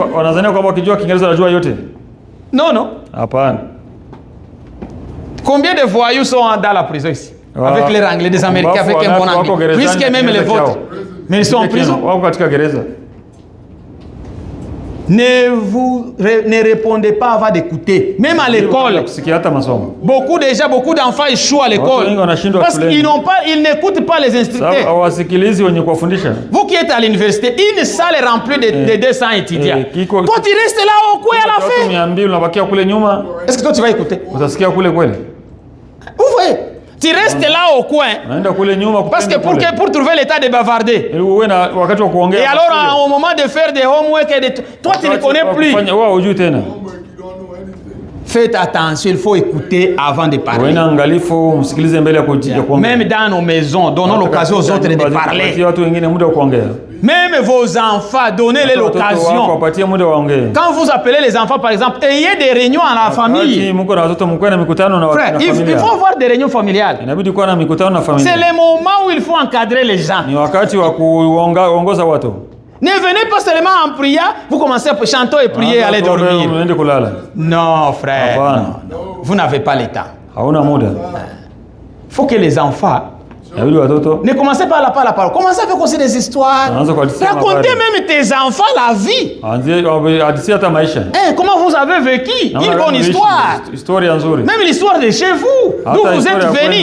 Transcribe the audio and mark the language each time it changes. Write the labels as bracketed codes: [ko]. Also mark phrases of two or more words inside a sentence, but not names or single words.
[sw] Wanadhania kwamba ukijua Kiingereza unajua yote. [fr] Non, non. [sw] Hapana. [fr] Combien de voyous sont dans la prison ici? Avec leur anglais, des Américains avec un bon anglais. Puisque même les vôtres. Mais ils sont en prison. [sw] Wako katika gereza. [fr] Ne répondez pas avant d'écouter. Même à l'école. [sw] Kusikia hata masomo. [fr] Beaucoup d'enfants échouent à [sw] Watu [fr] l'école. [sw] wengi wanashindwa [fr] Parce [sw] shuleni. [fr] qu'ils n'écoutent pas les [sw] Sababu [fr] instructeurs. [sw] hawasikilizi wenye kuwafundisha. [fr] Vous qui êtes à l'université, une salle remplie de 200 étudiants. [sw] Kiko- [fr] Toi, tu restes là au coin à la [sw] Watu [fr] fin. [sw] 200 unabakia kule nyuma. [fr] Est-ce que toi, tu vas écouter? [sw] Utasikia kule kweli. [fr] Vous voyez? Tu restes là au coin. [sw] Unaenda kule nyuma [fr] Parce que pour trouver l'état de bavarder. [sw] ili uwe na wakati wa kuongea. [fr] Et alors, au moment de faire des homework, toi, tu ne connais plus. [sw] Wao hujui tena. [fr] Faites attention, il faut écouter avant de parler. [sw] Uwe na angalifu, msikilize mbele ya kuongea. [fr] Même dans nos maisons, donnons l'occasion aux autres de parler. [sw] Wapatie watu wengine muda wa kuongea. [fr] Même vos enfants, donnez-les [sw] Watoto wako [fr] l'occasion. [sw] wapatie muda waongee. [fr] Quand vous appelez les enfants, par exemple, ayez des réunions à la famille. [sw] Mko na watoto mko na mikutano na [fr] Frère, il [sw] familia. [fr] faut avoir des réunions familiales. [sw] Inabidi kuwa na mikutano na [fr] C'est [sw] familia. [fr] le moment où il faut encadrer les gens. [sw] Ni wakati wa kuongoza watu. [fr] Ne venez pas seulement en prière, vous commencez à chanter et prier, allez dormir. [sw] Unaende kulala. [fr] Non, frère. [sw] Hapana. [fr] Non. Vous n'avez pas l'état. [sw] hauna muda. [fr] Faut que les enfants ne commencez pas à la parole. Commencez avec aussi des histoires. Racontez même tes enfants la vie. Comment vous avez vécu une bonne histoire. Même l'histoire de chez vous. D'où vous êtes venus.